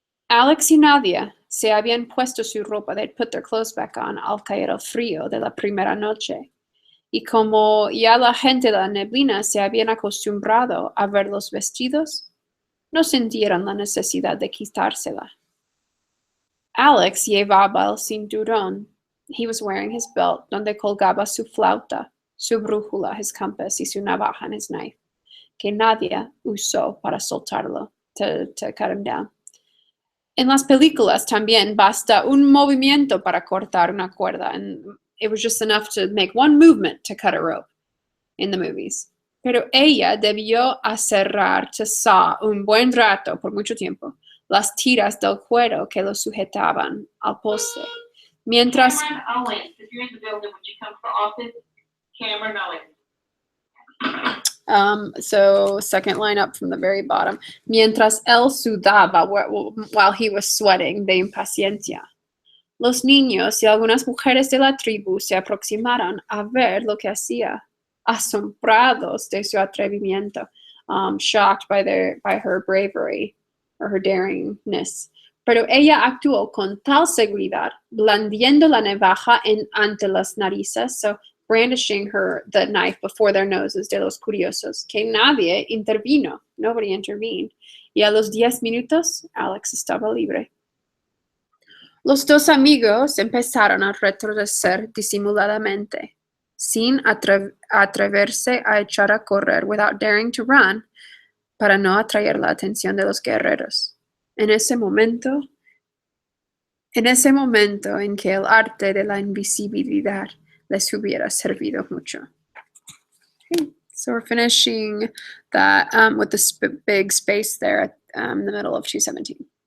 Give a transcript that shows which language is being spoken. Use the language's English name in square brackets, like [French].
[Spanish] Alex y Nadia se habían puesto su ropa, [English] they'd put their clothes back on [Spanish] al caer el frío de la primera noche. Y como ya la gente de la neblina se habían acostumbrado a ver los vestidos, no sintieron la necesidad de quitársela. Alex llevaba el cinturón. [English] He was wearing his belt, [Spanish] donde colgaba su flauta, su brújula, [English] his compass, [Spanish] y su navaja, [English] his knife, [Spanish] que Nadia usó para soltarlo, [English] to cut him down. [Spanish] En las películas también basta un movimiento para cortar una cuerda, [English] and it was just enough to make one movement to cut a rope in the movies. [Spanish] Pero ella debió aserrar quizá un buen rato, por mucho tiempo, las tiras del cuero que lo sujetaban al poste. Mientras... [English] Cameron Owens, if you're in the building, would you come for office? Cameron Owens. So second line up from the very bottom. [Spanish] Mientras él sudaba [English] while he was sweating [Spanish] de impaciencia. Los niños y algunas mujeres de la tribu se aproximaron a ver lo que hacía, asombrados de su atrevimiento, [English] shocked by her bravery or her daringness. [Spanish] Pero ella actuó con tal seguridad, blandiendo la navaja ante las narices, [English] so brandishing the knife before their noses [Spanish] de los curiosos, que nadie intervino. [English] Nobody intervened. [Spanish] Y a los 10 minutos, Alex estaba libre. Los dos amigos empezaron a retroceder disimuladamente, sin atreverse a echar a correr, [English] without daring to run, [Spanish] para no atraer la atención de los guerreros. En ese momento en que el arte de la invisibilidad les hubiera servido mucho. [English] Okay, so we're finishing that with this big space there in the middle of 217.